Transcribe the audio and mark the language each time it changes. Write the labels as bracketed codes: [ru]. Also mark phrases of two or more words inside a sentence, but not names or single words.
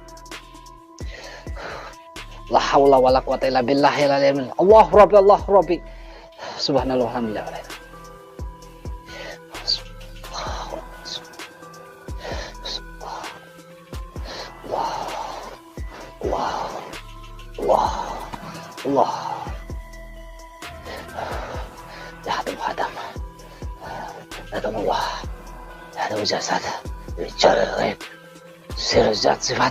[ar] لا حول ولا قوة إلا بالله العلي. الله ربي، الله ربي. سبحان الله والحمد لله. Allah. يا آدم. آدم الله. يا آدم جسد. [id] Bicara gaib. Sir zat sifat.